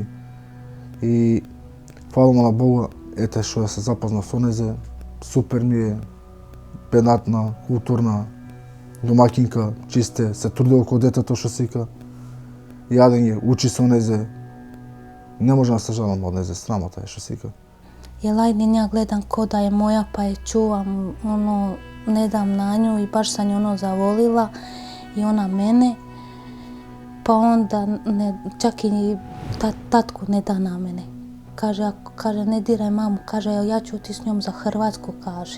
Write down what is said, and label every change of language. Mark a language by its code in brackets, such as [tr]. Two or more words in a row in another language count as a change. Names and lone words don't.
[mk] И фала на Бога, ете што се запознав со незе, супер ми е, педантна, културна, домакинка, чисте, се труди околу детето што се вика. Јадење, учи со незе. Не можам да се жалам од незе, срамота е што се вика. [bs] Jel Ajdin ja gledam ko da je moja pa je čuvam, ne dam na nju i baš sam nju zavolila i ona mene. Pa onda čak i tatku ne da na mene. Kaže ne diraj mamu, kaže ja ću ti s njom za Hrvatsku, kaže.